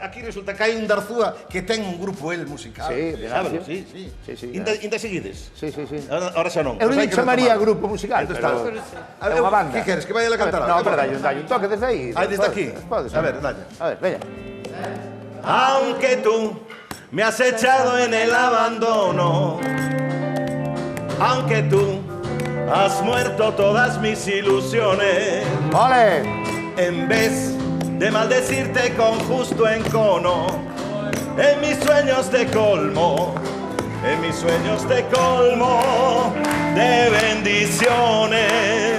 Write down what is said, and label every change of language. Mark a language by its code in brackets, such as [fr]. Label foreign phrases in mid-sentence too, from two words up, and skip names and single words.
[gl] Aquí resulta que hai un Darzúa que ten un grupo el musical. Sí, Venancio. Sí. Sí. Inda seguides? Sí. Ahora xa non. Eu Pois non hai que chamaría retomar. grupo musical, Entón pero... está. É unha banda. Que queres, que vaya a cantar? No, pero dalle un toque desde aí. Ah, desde aquí? Podes. A ver, dalle. A ver, veña. [es] Aunque tú me has echado en el abandono, aunque tú has muerto todas mis ilusiones, ¡Ole! en vez de maldecirte con justo encono, en mis sueños te colmo, de bendiciones.